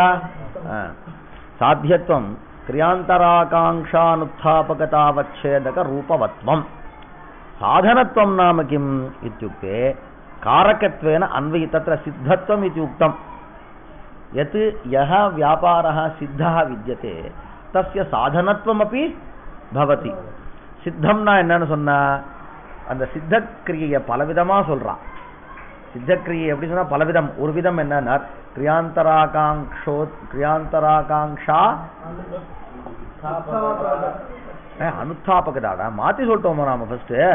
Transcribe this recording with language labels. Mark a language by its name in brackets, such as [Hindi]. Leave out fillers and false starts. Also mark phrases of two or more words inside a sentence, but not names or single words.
[Sanskrit] साध्यत्वं क्रियान्तराकाङ्क्षानुत्थापकतावच्छेदकरूपवत्वं. साधनत्वं नाम किम् इत्युक्ते कारकत्वेन अन्वयि तत्र सिद्धत्वम् इति उक्तं. यत् यः व्यापारः सिद्धः विद्यते तस्य साधनत्वमपि भवति. [Tamil] சித்தம்னா என்னன்னு சொன்னா அந்த சித்தக்கிரியை பலவிதமா சொல்றா. சித்தக்கிரியை எப்படி சொன்னா பலவிதம். ஒரு விதம் என்னன்னா [Sanskrit] क्रियान्तराकाङ्क्षा अनुत्थापकताडा [Tamil] மாத்தி சொல்லிட்டோமோ நாம ஃபர்ஸ்ட்.